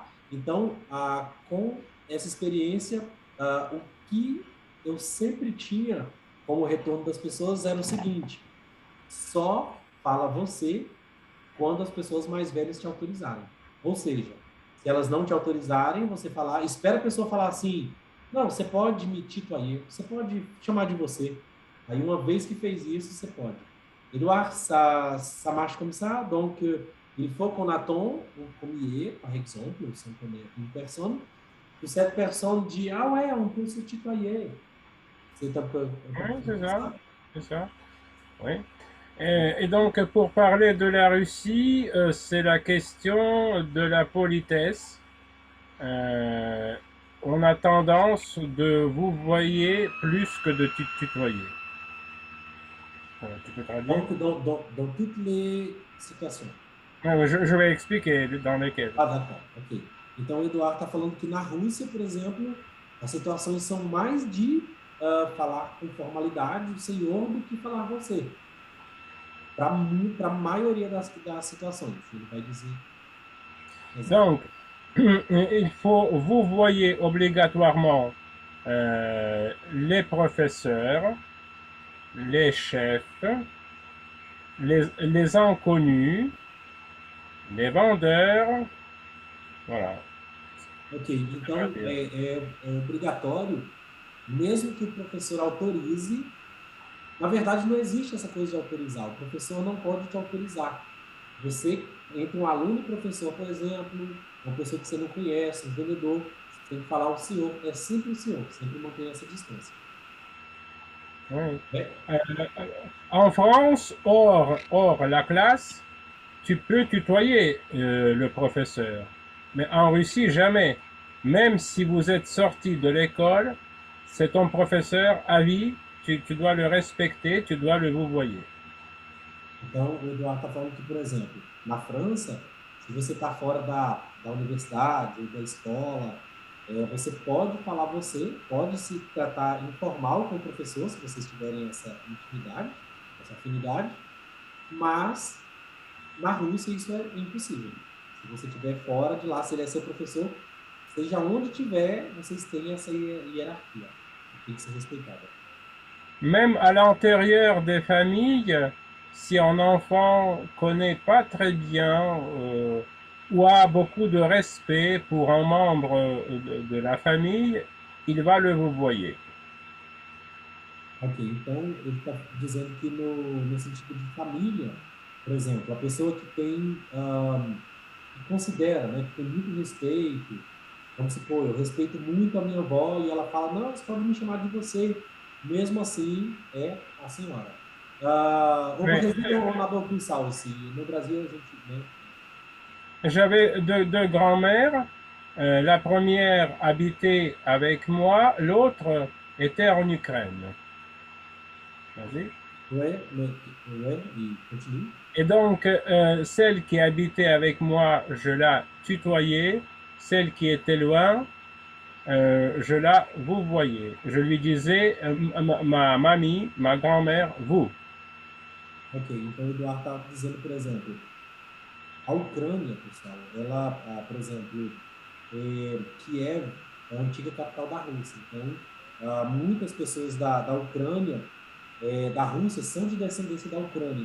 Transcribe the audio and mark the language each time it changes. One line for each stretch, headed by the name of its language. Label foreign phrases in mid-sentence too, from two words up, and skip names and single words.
Portuguese: Então, com essa experiência, o que eu sempre tinha como retorno das pessoas era o seguinte, só fala você quando as pessoas mais velhas te autorizarem. Ou seja, se elas não te autorizarem, você falar, espera a pessoa falar assim, não, você pode me tutoyer, você pode chamar de você. Aí uma vez que fez isso, você pode.
French: Edouard, ça marche comme ça, donc il faut qu'on attend un premier, par exemple, une personne, que cette personne dit, ah ouais, on peut se tutoyer. C'est un peu Oui, c'est comme ça. C'est ça. Oui. Et donc, pour parler de la Russie, c'est la question de la politesse. On a tendance de vous voyer plus que de tutoyer. Tu peux traduire? Donc, dans toutes les situações. Je vais expliquer dans lesquelles. Ah, d'accord, ok.
Portuguese: Então, o Eduardo está falando que na Rússia, por exemplo, as situações são mais de falar com formalidade o senhor do que falar você. Para a maioria das situações, ele vai dizer.
French: Donc, il faut vous voyez obligatoirement les professeurs, les chefs, les inconnus, les vendeurs, voilà.
Portuguese: Ok, então é obrigatório, mesmo que o professor autorize. Na verdade, não existe essa coisa de autorizar. O professor não pode te autorizar. Você, entre um aluno e professor, por exemplo, uma pessoa que você não conhece, um vendedor, você tem que falar o senhor. É sempre o senhor, sempre manter essa distância.
French: Oui.
Portuguese: Né?
French: En France, hors la classe, tu peux tutoyer le professeur. Mais en Russie, jamais. Même si vous êtes sorti de l'école, c'est ton professeur à vie, tu dois le respecter, tu dois le vouvoyer.
Portuguese: Então, o Eduardo está falando que, por exemplo, na França, se você está fora da universidade ou da escola, você pode falar você, pode se tratar informal com o professor, se vocês tiverem essa intimidade, essa afinidade, mas na Rússia isso é impossível. Se você estiver fora de lá, se ele é seu professor, seja onde tiver, vocês têm essa hierarquia, que tem que ser respeitada.
French: Même à l'intérieur des familles, si un enfant connaît pas très bien ou a beaucoup de respect pour un membre de la famille, il va le vouvoyer.
Portuguese: Ok, então ele está dizendo que no sentido de família, por exemplo, a pessoa que tem, que considera, né, que tem muito respeito, vamos supor, eu respeito muito a minha avó e ela fala, não, você pode me chamar de você, mesmo assim é a senhora. O
French: Mais
Portuguese: Brasil é uma bagunça, assim, no Brasil a gente, né,
French: j'avais deux grands-mères. La première habitait avec moi, l'autre était en Ukraine. Vas-y.
Portuguese: ouais, e continue.
French: Et donc, celle qui habitait avec moi, je la tutoyais. Celle qui était loin, je la vouvoyais. Je lui disais, ma mamie, ma grand-mère, vous.
Portuguese: Ok, então o Eduardo está dizendo, por exemplo, a Ucrânia, pessoal, ela, por exemplo, Kiev é a antiga capital da Rússia. Então, muitas pessoas da Ucrânia, da Rússia, são de descendência da Ucrânia.